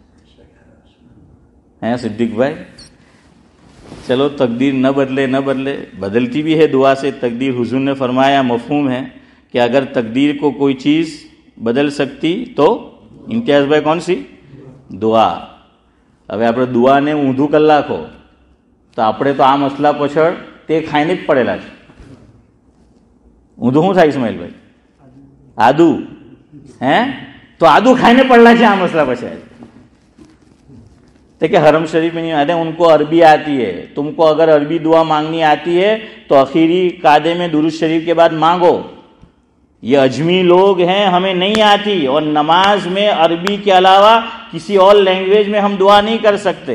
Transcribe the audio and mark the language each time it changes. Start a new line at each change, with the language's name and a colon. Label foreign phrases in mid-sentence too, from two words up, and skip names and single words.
Urdu: ہیں صدیق بھائی؟ چلو تقدیر نہ بدلے نہ بدلے، بدلتی بھی ہے دعا سے تقدیر. حضور نے فرمایا مفہوم ہے کہ اگر تقدیر کو کوئی چیز بدل سکتی تو امتیاز بھائی کون سی؟ دعا.
Gujarati: હવે આપણે દુઆને ઊંધું કરી નાખો તો આપણે તો આ મસલા પાછળ તે ખાઈને જ પડેલા છે. ઊંધું શું થાય ઇસ્માઇલભાઈ? આદુ. હે તો આદુ ખાઈને પડેલા છે આ મસલા પાછળ.
Urdu: کہ حرم شریف میں نہیں آتے، ان کو عربی آتی ہے. تم کو اگر عربی دعا مانگنی آتی ہے تو اخیری قاعدے میں درود شریف کے بعد مانگو. یہ اجمی لوگ ہیں، ہمیں نہیں آتی، اور نماز میں عربی کے علاوہ کسی اور لینگویج میں ہم دعا نہیں کر سکتے.